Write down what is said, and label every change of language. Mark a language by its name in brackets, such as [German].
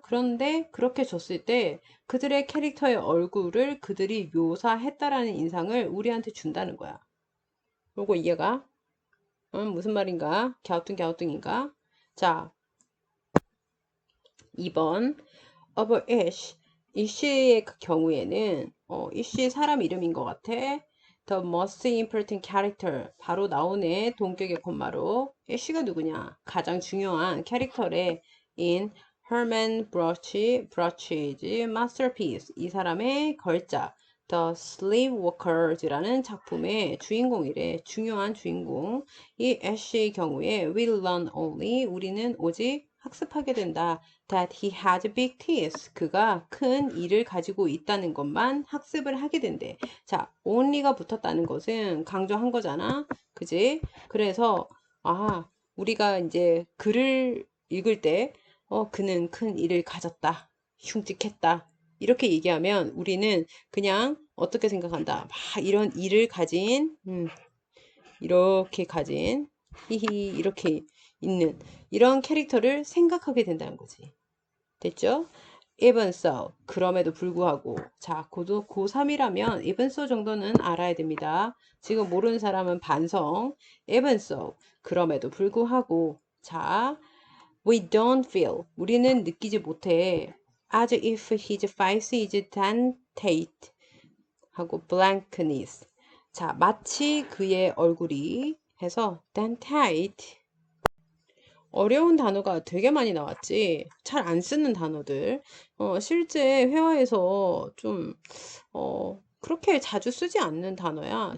[Korean] 그런데 그렇게 줬을 때 그들의 캐릭터의 얼굴을 그들이 묘사했다라는 인상을 우리한테 준다는 거야. 요거 이해가? 무슨 말인가? 갸우뚱인가? 자, 2번 of ish. 이씨의 경우에는 이씨 사람 이름인 것 같아. [English] The most important character [Korean] 바로 나오네. 동격의 콤마로. 이씨가 누구냐? 가장 중요한 캐릭터래. [English] in Herman Broch's masterpiece. [Korean] 이 사람의 걸작. The Sleepwalkers라는 작품의 주인공이래. 중요한 주인공. 이 애쉬의 경우에 [English] will learn only [Korean] 우리는 오직 학습하게 된다. [English] That he has big teeth. [Korean] 그가 큰 이를 가지고 있다는 것만 학습을 하게 된대. 자, only가 붙었다는 것은 강조한 거잖아. 그지? 그래서 우리가 이제 글을 읽을 때 그는 큰 이를 가졌다. 흉측했다. 이렇게 얘기하면 우리는 그냥 어떻게 생각한다. 막 이런 이를 가진, 이렇게 가진, 히히, 이렇게 있는 이런 캐릭터를 생각하게 된다는 거지. 됐죠? [English] Even so, [Korean] 그럼에도 불구하고. 자, 고3이라면 [English] even so [Korean] 정도는 알아야 됩니다. 지금 모르는 사람은 반성. [English] Even so, [Korean] 그럼에도 불구하고. 자, [English] we don't feel. [Korean] 우리는 느끼지 못해. [English] As if his face is dentate. [Korean] 하고 blankness. 자, 마치 그의 얼굴이 해서 dentate. 어려운 단어가 되게 많이 나왔지. 잘 안 쓰는 단어들. 실제 회화에서 좀, 그렇게 자주 쓰지 않는 단어야.